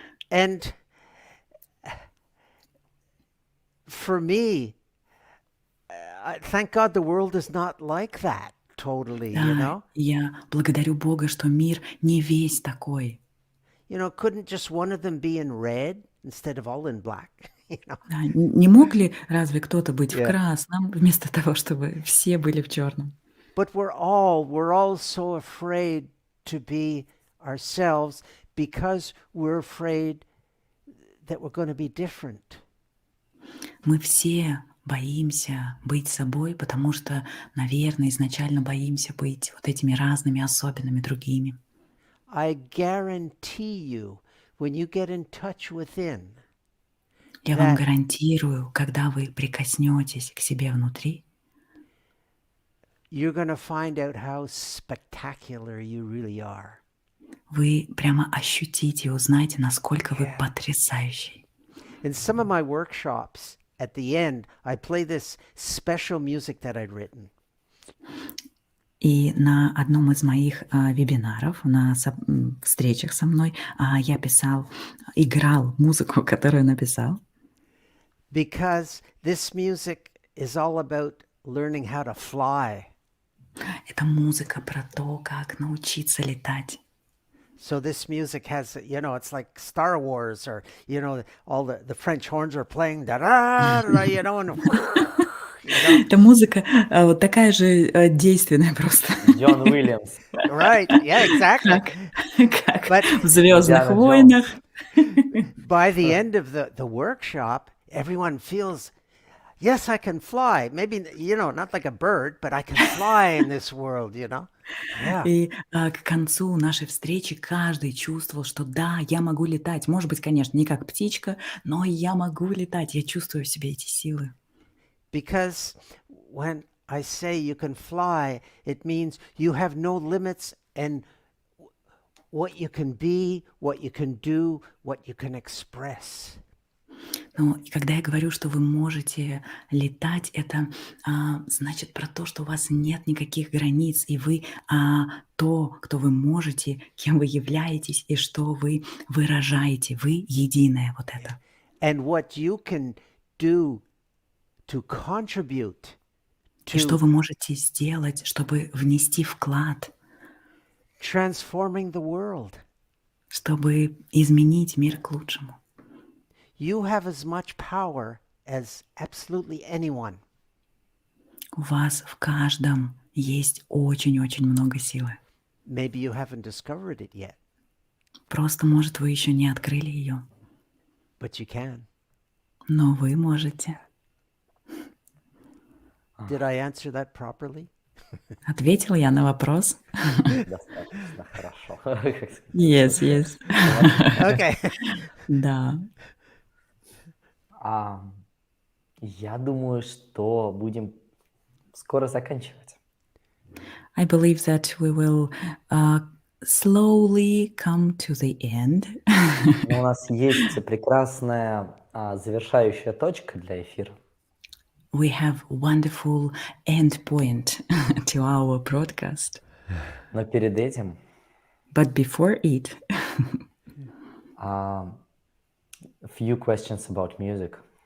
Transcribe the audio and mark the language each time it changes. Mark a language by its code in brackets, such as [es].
[en] And for me, thank God the world is not like that totally, you know? [ru] Я благодарю Бога, что мир не весь такой. [en] You know, couldn't just one of them be in red instead of all in black? You know? [ru] Да, не мог ли разве кто-то быть в [en] Yeah. [ru] красном, вместо того, чтобы все были в черном? [en] But we're all so afraid to be ourselves because we're afraid that we're going to be different. [ru] Мы все боимся быть собой, потому что, наверное, изначально боимся быть вот этими разными, особенными, другими. [en] I guarantee you, when you get in touch within, [ru] Я вам гарантирую, когда вы прикоснетесь к себе внутри, [en] you're going to find out how spectacular you really are. [ru] вы прямо ощутите и узнаете, насколько вы потрясающий. [en] In some of my workshops, at the end, I play this special music that I'd written. [ru] И на одном из моих вебинаров, на встречах со мной, я играл музыку, которую написал. [en] Because this music is all about learning how to fly. [ru] Это музыка про то, как научиться летать. [en] So this music has, you know, it's like Star Wars, or, you know, all the French horns are playing, da-da-da, you know, and, you know. [ru] Эта музыка вот такая же действенная просто. Джон Уильямс. [en] Right, yeah, exactly. [ru] Как [en] But [ru] в «Звездных Индиана войнах». [en] by the end of the workshop, everyone feels, yes, I can fly. Maybe, you know, not like a bird, but I can fly in this world, you know? Yeah. [ru] И к концу нашей встречи каждый чувствовал, что да, я могу летать. Может быть, конечно, не как птичка, но я могу летать. Я чувствую в себе эти силы. [en] Because when I say you can fly, it means you have no limits, and what you can be, what you can do, what you can express. [ru] Ну, и когда я говорю, что вы можете летать, это значит про то, что у вас нет никаких границ, и вы то, кто вы можете, кем вы являетесь, и что вы выражаете. Вы единое, вот это. [en] And what you can do to contribute [ru] И что [en] to [ru] вы можете сделать, чтобы внести вклад, [en] transforming the world. [ru] чтобы изменить мир к лучшему. [en] You have as much power as absolutely anyone. [ru] У вас в каждом есть очень-очень много силы. [en] Maybe you haven't discovered it yet, [ru] Просто, может, вы еще не открыли ее, [en] but you can. [ru] но вы можете. [en] Did I answer that properly? [ru] Ответила я на вопрос? Достаточно хорошо. [en] Yes. Okay. [ru] Да. Я думаю, что будем скоро заканчивать. [en] I believe that we will slowly come to the end. [ru] Но у нас есть прекрасная завершающая точка для эфира. [en] We have wonderful end point to our broadcast. [ru] Но перед этим [en] But before it, few questions about music.